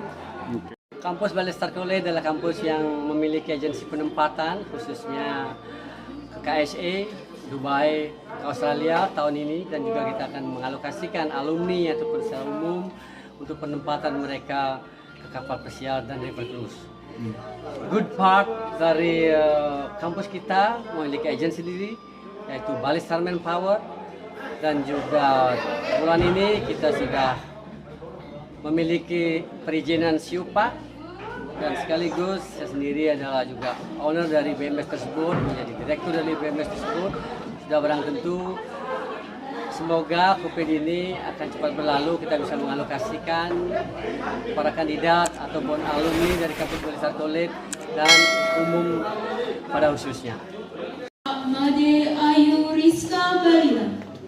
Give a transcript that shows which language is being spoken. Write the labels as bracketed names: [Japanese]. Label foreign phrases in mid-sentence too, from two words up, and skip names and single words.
[Indonesian] Kampus Balistar College adalah kampus yang memiliki agensi penempatan khususnya ke KSA, Dubai, ke Australia tahun ini, dan juga kita akan mengalokasikan alumni ataupun secara umum untuk penempatan mereka ke kapal pesiar dan [English] river cruise. Good part [Indonesian] dari kampus kita memiliki agensi sendiri yaitu Balistar Manpower, dan juga bulan ini kita sudah memiliki perizinan SIUPA, dan sekaligus saya sendiri adalah juga owner dari BMS tersebut, menjadi direktur dari BMS tersebut. Sudah barang tentu semoga COVID ini akan cepat berlalu, kita bisa mengalokasikan para kandidat ataupun alumni dari kampus Balistar College dan umum pada khususnya. Made Ayu Rizka Barila.